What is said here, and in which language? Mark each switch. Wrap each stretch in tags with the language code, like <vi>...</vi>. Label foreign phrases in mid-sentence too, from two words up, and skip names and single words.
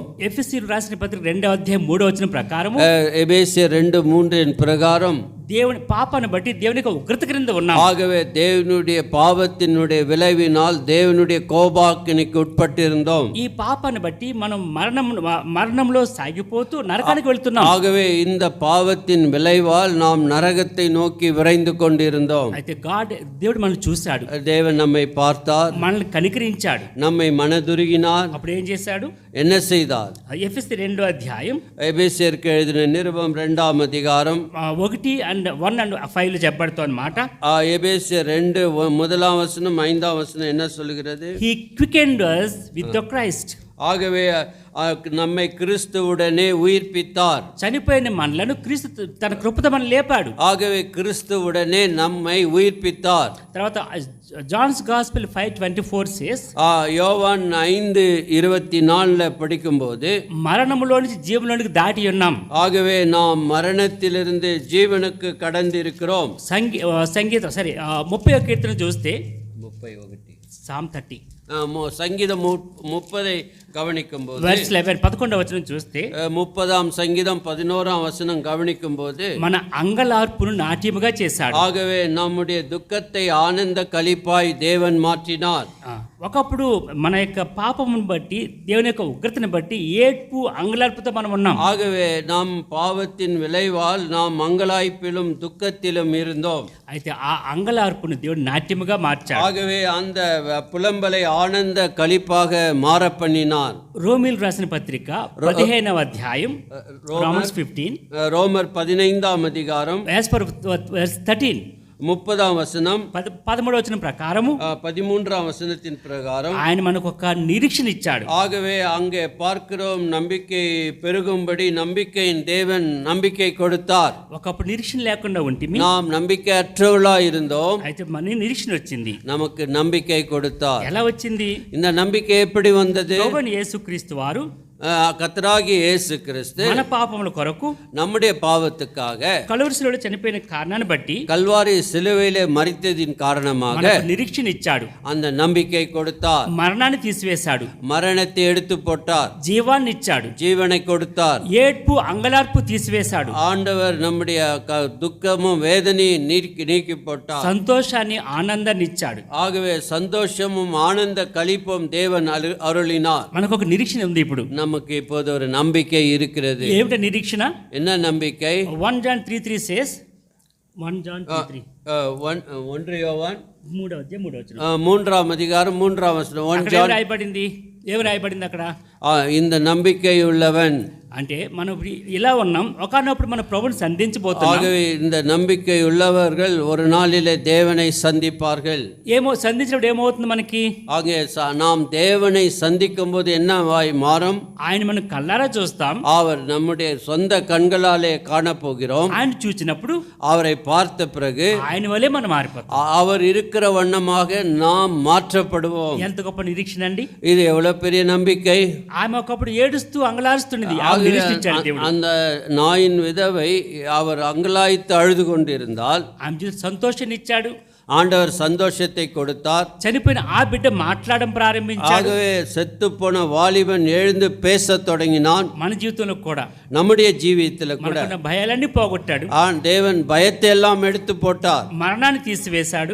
<te>ఎఫెసీయులు రాసిన పత్రిక 2వ అధ్యాయం 3వ వచనం ప్రకారం, ఎఫెసీయులు 2:3 ప్రకారం దేవుని పాపాన్ని బట్టి దేవుని యొక్క ఉగ్రత క్రింద ఉన్నాం.</te> <ta>ஆகவே தேவனுடைய பாவத்தினுடைய விளைவினால் தேவனுடைய கோபாக்கினிக்கு உட்பட்டிருந்தோம்.</ta> <te>ఈ పాపాన్ని బట్టి మనం మరణంలో సాగిపోతూ నరకానికి వెళ్తున్నాం.</te> <ta>ஆகவே இந்த பாவத்தின் விளைவால் நாம் நரகத்தை நோக்கி விரைந்து கொண்டிருந்தோம்.</ta> <te>అయితే దేవుడు మనల్ని చూశాడు,</te> <ta>தேவன் நம்மை பார்த்தார்,</ta> <te>మనల్ని కనికరించాడు,</te> <ta>நம்மை மனதுருகினார்.</ta> <te>అప్పుడు ఏం చేశాడు?</te> <ta>என்ன செய்தார்?</ta> <te>ఎఫెసీ 2వ అధ్యాయం</te> <ta>எபேசியருக்கு எழுதின நிருபம் 2ஆம் அதிகாரம்</ta> <te>1:5 చెప్పబడుతూ అన్నమాట.</te> <ta>எபேசியர் 2 1ஆம் வசனம் 5ஆம் வசனம் என்ன சொல்கிறது?</ta> <en>He quickened us with the Christ.</en> <ta>ஆகவே நம்மை கிறிஸ்துவுடனே உயிர்ப்பித்தார்.</ta> <te>చనిపోయిన మనలను క్రీస్తు తన కృపతో మనం లేపాడు.</te> <ta>ஆகவே கிறிஸ்துவுடனே நம்மை உயிர்ப்பித்தார்.</ta> <te>తర్వాత</te> <en>John's Gospel 5:24 says,</en> <ta>யோவான் 5:24 படிக்கும்போது</ta> <te>మరణములో నుంచి జీవములోనికి దాటి ఉన్నాం.</te> <ta>ஆகவே நாம் மரணத்திலிருந்து ஜீவனுக்கு கடந்திருக்கிறோம்.</ta> <te>సంగీతం 30వ కీర్తన చూస్తే 31 సామ్ 30</te> <ta>சங்கீதம் 30 கவனிக்கும் போது</ta> <te>వెర్స్ 11 11వ వచనం చూస్తే</te> <ta>30ஆம் சங்கீதம் 11ஆம் வசனம் கவனிக்கும் போது</ta> <te>మన అంగలార్పును నాట్యముగా చేశాడు.</te> <ta>ஆகவே நம்முடைய துக்கத்தை ஆனந்த களிப்பாய் தேவன் மாற்றினார்.</ta> <te>ఒకప్పుడు మన యొక్క పాపమును బట్టి దేవుని యొక్క ఉగ్రతను బట్టి ఏడ్పు అంగలార్పుతో మనం ఉన్నాం.</te> <ta>ஆகவே நாம் பாவத்தின் விளைவால் நாம் மங்கலாய்ப்பிலும் துக்கத்திலும் இருந்தோம்.</ta> <te>అయితే ఆ అంగలార్పును దేవుడు నాట్యముగా మార్చాడు.</te> <ta>ஆகவே அந்த புலம்பலை ஆனந்த களிப்பாக மாற பண்ணினார்.</ta> <te>రోమీలు రాసిన పత్రిక 15వ అధ్యాయం రోమన్స్ 15</te> <ta>ரோமர் 15ஆம் அதிகாரம்</ta> <en>as per verse 13</en> <ta>30ஆம் வசனம்</ta> <te>13వ వచనం ప్రకారము</te> <ta>13ஆம் வசனத்தின் பிரகாரம்</ta> <te>ఆయన మనకు ఒక నిరీక్షణ ఇచ్చాడు.</te> <ta>ஆகவே அங்கே பார்க்கிறோம், நம்பிக்கை பெருகும்படி நம்பிக்கையின் தேவன் நம்பிக்கை கொடுத்தார்.</ta> <te>ఒకప్పుడు నిరీక్షణ లేకుండా ఉంటిమి,</te> <ta>நாம் நம்பிக்கையற்றவர்களாய் இருந்தோம்.</ta> <te>అయితే మన నిరీక్షణ వచ్చింది.</te> <ta>நமக்கு நம்பிக்கை கொடுத்தார்.</ta> <te>ఎలా వచ్చింది?</te> <ta>இந்த நம்பிக்கை எப்படி வந்தது?</ta> <te>ప్రభువైన యేసుక్రీస్తు వారు</te> <ta>கர்த்தராகிய இயேசு கிறிஸ்து</ta> <te>మన పాపముల కొరకు</te> <ta>நம்முடைய பாவத்துக்காக</ta> <te>కలువరి శిలువలో చనిపోయిన కారణాన్ని బట్టి</te> <ta>கல்வாரி சிலுவையிலே மரித்ததின் காரணமாக</ta> <te>నిరీక్షణ ఇచ్చాడు.</te> <ta>அந்த நம்பிக்கை கொடுத்தார்.</ta> <te>మరణాన్ని తీసివేశాడు,</te> <ta>மரணத்தை எடுத்து போட்டார்.</ta> <te>జీవాన్ని ఇచ్చాడు,</te> <ta>ஜீவனை கொடுத்தார்.</ta> <te>ఏడ్పు అంగలార్పు తీసివేశాడు.</te> <ta>ஆண்டவர் நம்முடைய துக்கமும் வேதனையும் நீக்கி போட்டார்.</ta> <te>సంతోషాన్ని ఆనందాన్ని ఇచ్చాడు.</te> <ta>ஆகவே சந்தோஷமும் ஆனந்த களிப்பும் தேவன் அருளினார்.</ta> <te>మనకు ఒక నిరీక్షణ ఉంది. ఇప్పుడు</te> <ta>நமக்கு இப்போது ஒரு நம்பிக்கை இருக்கிறது.</ta> <te>ఏమిటి నిరీక్షణ?</te> <ta>என்ன நம்பிக்கை?</ta> <en>1 John 3:3 says 1 John 3:3</en> <ta>1 யோவான்</ta> <te>3వ అధ్యాయం 3వ వచనం</te> <ta>3ஆம் அதிகாரம் 3ஆம் வசனம்.</ta> <te>ఏం రాయబడింది? అక్కడ</te> <ta>இந்த நம்பிக்கை உள்ளவன்</ta> <te>అంటే మనం ఇలా ఉన్నాం, ఒకనప్పుడు మన ప్రభువుని సంధించబోతున్నాం.</te> <ta>ஆகவே இந்த நம்பிக்கை உள்ளவர்கள் ஒரு நாளிலே தேவனை சந்திப்பார்கள்.</ta> <te>సంధించినప్పుడు ఏమవుతుంది మనకి?</te> <ta>ஆகவே நாம் தேவனை சந்திக்கும் போது என்னவாய் மாறும்?</ta> <te>ఆయన మనం కళ్ళారా చూస్తాం.</te> <ta>அவர் நம்முடைய சொந்த கண்களாலே காணப்போகிறோம்.</ta> <te>ఆయన చూచినప్పుడు</te> <ta>அவரை பார்த்த பிறகு</ta> <te>ఆయన వలే మనం మారిపోతాం.</te> <ta>அவர் இருக்கிற வண்ணமாக நாம் மாற்றப்படுவோம்.</ta> <te>ఎంత గొప్ప నిరీక్షణ అండి!</te> <ta>இது எவ்வளவு பெரிய நம்பிக்கை!</ta> <te>ఆమె ఒకప్పుడు ఏడుస్తూ అంగలారుస్తున్నది.</te> <ta>அந்த நாயின் விதவை அவர் அங்கலாய்த்து அழுது கொண்டிருந்தால்</ta> <te>ఆమె సంతోషాన్ని ఇచ్చాడు.</te> <ta>ஆண்டவர் சந்தோஷத்தை கொடுத்தார்.</ta> <te>చనిపోయిన ఆ బిడ్డ మాట్లాడడం ప్రారంభించాడు.</te> <ta>ஆகவே செத்து போன வாலிபன் எழுந்து பேசத் தொடங்கினான்.</ta> <te>మన జీవితంలో కూడా,</te> <ta>நம்முடைய ஜீவியத்தில் கூட</ta> <te>భయాలన్నీ పోగొట్టాడు.</te> <ta>தேவன் பயத்தை எல்லாம் எடுத்து போட்டார்.</ta> <te>మరణాన్ని తీసివేశాడు,</te>